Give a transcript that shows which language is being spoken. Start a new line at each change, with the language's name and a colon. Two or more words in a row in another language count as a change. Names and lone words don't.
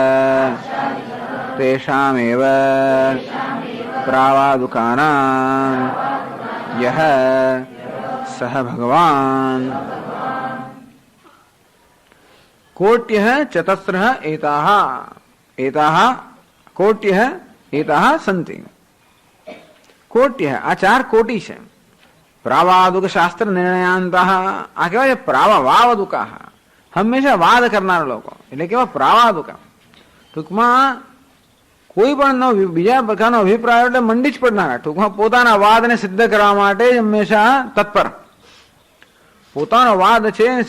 Sanskrit: तेषामेव प्रावादुकानां यः सः भगवान् कोट्यः चतस्रः एताः एताः कोट्यः एताः सन्ति कोट्यः
Gujarati: આ 4 કોટિ છે
Sanskrit: प्रावादुक शास्त्र निर्णयांतः
Gujarati: આ કહેવાય પ્રાવાવાદુકાહ હંમેશા વાદ કરનારા લોકો એટલે કેવા પ્રાવાદુકા ટૂંકમાં કોઈ પણ બીજા પ્રકારનો અભિપ્રાય એટલે મંડી જ પડનારા ટૂંકમાં પોતાના વાદને સિદ્ધ કરવા માટે હંમેશા તત્પર પોતાનો વાદ છે એને